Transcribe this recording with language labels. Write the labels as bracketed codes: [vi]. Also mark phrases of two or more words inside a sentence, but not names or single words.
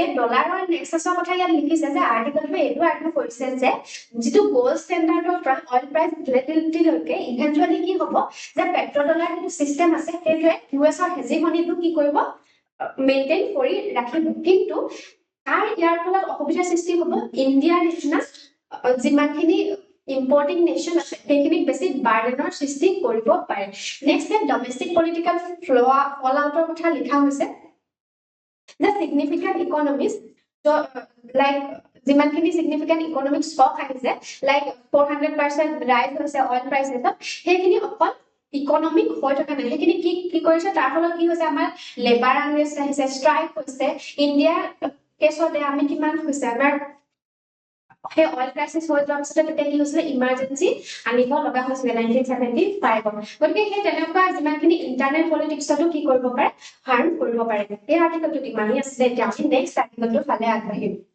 [as] ডলাৰৰ নেক্সাছৰ কথা ইয়াত লিখিছে যে আৰ্টিকলটোৱে এইটো আৰ্টিকল কৰিছে যে যিটো গোল্ড ষ্টেণ্ডাৰ্ডৰ পৰা [en] oil price volatility [as] লৈকে ইভেন্টুৱেলি কি হ'ব যে পেট্ৰ ডলাৰ যিটো সিস্টেম আছে সেইটোৱে ইউএছৰ হেজিমনিটো কি কৰিব মেইনটেইন কৰি ৰাখিব কিন্তু তাৰ ইয়াৰ ফলত অসুবিধাৰ সৃষ্টি হ'ব ইণ্ডিয়াৰ নিচিনা যিমানখিনি [en] importing nation [as] আছে সেইখিনি বেছি বাৰ্ডেনৰ সৃষ্টি কৰিব পাৰে নেক্সট [en] domestic political [as] ফলআউটৰ কথা লিখা হৈছে [en] the significant economies so like যিমানখিনি significant economic shock আহিছে like 400% rise হৈছে oil prices সেইখিনি [as] অকল ইকোনমিক হৈ থকা নাই সেইখিনি কি কৰিছে তাৰ ফলত কি হৈছে আমাৰ [en] labour unrest [as] আহিছে ষ্ট্ৰাইক হৈছে ইণ্ডিয়া কেছতে আমি কিমান হৈছে আমাৰ সেই [en] oil crisis [as] হৈ যোৱাৰ পিছত তেতিয়া কি হৈছিল ইমাৰ্জেন্সি আনিব লগা হৈছিল 1975 গতিকে সেই তেনেকুৱা যিমানখিনি ইণ্টাৰনেট পলিটিক্সটো কি কৰিব পাৰে হাৰ্ম কৰিব পাৰে এই আৰ্টিকলটো ইমানেই আছিলে এতিয়া আমি নেক্সট আৰ্টিকলটো ফালে আগবাঢ়িম